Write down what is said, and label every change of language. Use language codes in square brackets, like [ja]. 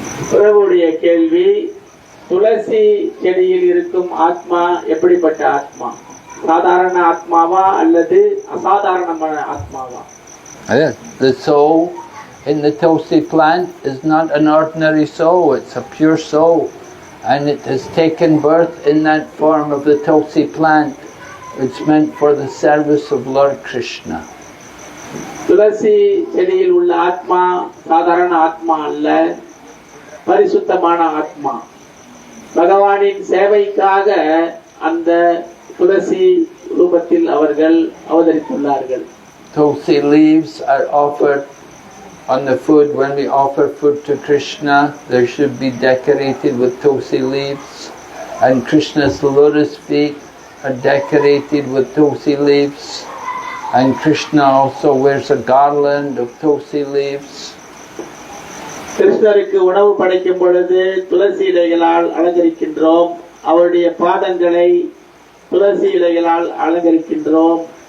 [ta] பிரபுடைய கேள்வி, துளசி செடியில் இருக்கும் ஆத்மா எப்படிப்பட்ட ஆத்மா? சாதாரண ஆத்மாவா அல்லது அசாதாரணமான ஆத்மாவா? [en] The soul in the tulsi plant is not an ordinary soul, it's a pure soul. And it has taken birth in that form of the tulsi plant. It's meant for the service of Lord Krishna. [ta] துளசி செடியில் உள்ள ஆத்மா சாதாரண ஆத்மா அல்ல, பரிசுத்தமான ஆத்மா. பகவானின் சேவைக்காக அந்த துளசி ரூபத்தில் அவர்கள் அவதரித்துள்ளார்கள். [en] Tulsi leaves are offered on the food. When we offer food to Krishna, there should be decorated with tulsi leaves, and Krishna's lotus feet are decorated with tulsi leaves, and Krishna also wears a garland of tulsi leaves. [ta] கிருஷ்ணருக்கு உணவு படைக்கும் பொழுது துளசி இலைகளால் அலங்கரிக்கின்றோம். அவருடைய பாதங்களை துளசி இலைகளால் அலங்கரிக்கின்றோம்.